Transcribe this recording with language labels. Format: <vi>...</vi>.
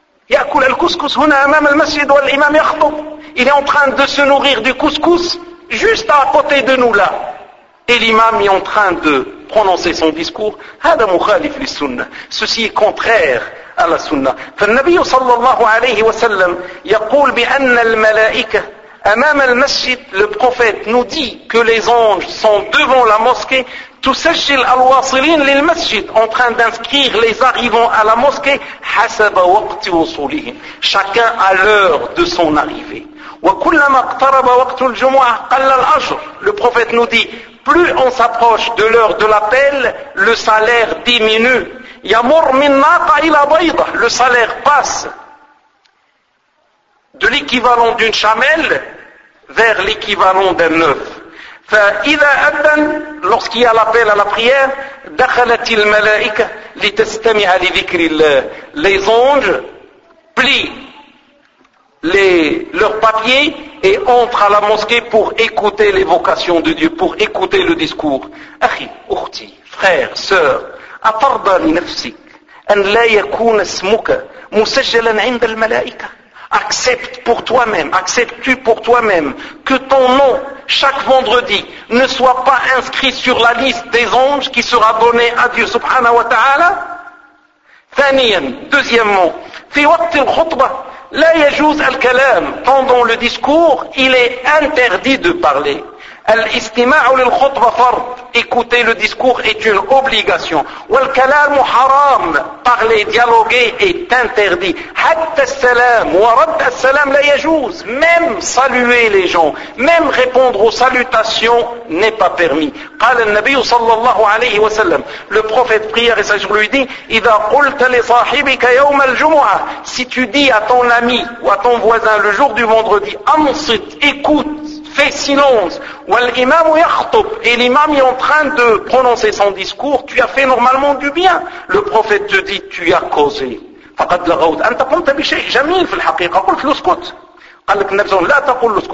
<ar>يأكل الكسكس هنا أمام المسجد والإمام يخطب.</ar> <fr>Il est en train de se nourrir du couscous juste à côté de nous là. Et l'imam est en train de prononcer son discours.</fr> <ar>هذا مخالف للسنة.</ar> <fr>Ceci est contraire à la sunnah.</fr> <ar>فالنبي صلى الله عليه وسلم يقول بأن الملائكة أمام المسجد.</ar> <fr>Le prophète nous dit que les anges sont devant la mosquée.</fr> <ar>تسجل الواصلين للمسجد,</ar> <fr>en train d'inscrire les arrivants à la mosquée,</fr> <ar>حسب وقت وصولهم,</ar> <fr>chacun à l'heure de son arrivée.</fr> <ar>وكلما اقترب وقت الجمعة قل الأجر.</ar> <fr>Le prophète nous dit, plus on s'approche de l'heure de l'appel, le salaire diminue.</fr> <ar>يمر من ناقة إلى بيضة.</ar> <fr>Le salaire passe de l'équivalent d'une chamelle vers l'équivalent d'un œuf.</fr> <ar>فإذا أذن,</ar> <fr>lorsqu'il y a l'appel à la prière,</fr> <ar>دخلت الملائكة لتستمع لذكر الله.</ar> <fr>Les anges plient leurs papiers et entrent à la mosquée pour écouter l'évocation de Dieu, pour écouter le discours.</fr> <ar>أخي, أختي,</ar> <fr>frère, sœur,</fr> <ar>أفرض لنفسك أن لا يكون اسمك مسجلا عند الملائكة.</ar> <fr>Accepte pour toi-même, accepte-tu pour toi-même que ton nom, chaque vendredi, ne soit pas inscrit sur la liste des anges qui sera donnée à Dieu subhanahu wa ta'ala.</fr> <ar>Thaniyan,</ar> <fr>deuxièmement,</fr> <ar>في وقت الخطبة لا يجوز الكلام.</ar> <fr>Pendant le discours, il est interdit de parler.</fr> <ar>الاستماع للخطبة فرض.</ar> <fr>Écouter le discours est une obligation.</fr> <ar>والكلام حرام.</ar> <fr>Parler, dialoguer est interdit.</fr> <ar>حتى السلام ورد السلام لا يجوز.</ar> <fr>Même saluer les gens, même répondre aux salutations n'est pas permis.</fr> <ar>قال النبي صلى الله عليه وسلم.</ar> <fr>Le prophète prière et sage lui dit,</fr> <ar>إذا قلت لصاحبك يوم الجمعة.</ar> <fr>Si tu dis à ton ami ou à ton voisin le jour du vendredi,</fr> <ar>أنصت,</ar> <fr>écoute, fais silence.</fr> <ar>والإمام يخطب.</ar> <fr>Et l'imam est en train de prononcer son discours. Tu as fait normalement du bien. Le prophète te dit, tu as causé.</fr> <ar>فقد لغوت. أنت قمت بشيء جميل في الحقيقة. قلت له اسكت. قال لك النبي صلى الله عليه وسلم لا تقول له اسكت.</ar>